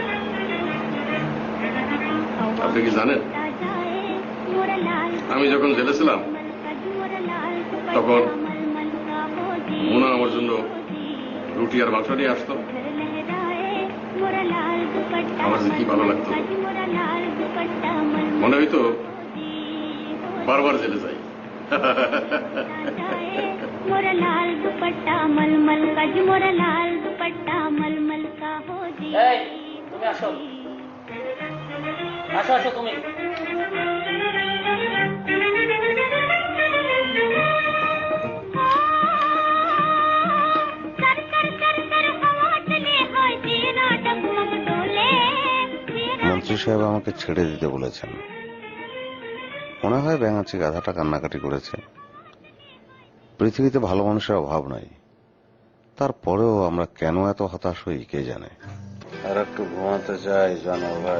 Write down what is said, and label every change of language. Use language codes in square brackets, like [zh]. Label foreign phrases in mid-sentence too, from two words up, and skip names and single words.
[bn] আপনি কি জানেন, আমি যখন জেলে ছিলাম তখন মোনা আমার জন্য রুটি আর মাংস নিয়ে আসতো। আমার যে কি ভালো লাগতো, মনে হইতো বারবার জেলে যাই। [hi] मोरा लाल दुपट्टा मलमल का जी मोरा लाल दुपट्टा मलमल का हो जी। [bn] এই তুমি আসো, আসো আসো তুমি। [hi] कर कर कर कर हवा चले हाय तेरा डगमग डोले [bn] মন্ত্রী সাহেব আমাকে ছেড়ে দিতে বলেছেন। মনে হয় ব্যাঙাচি গাধাটা কান্নাকাটি করেছে। পৃথিবীতে ভালো মানুষের অভাব নাই, তারপরেও আমরা কেন এত হতাশ হই কে জানে। আর একটু ঘুমাতে চাই জানো ভাই।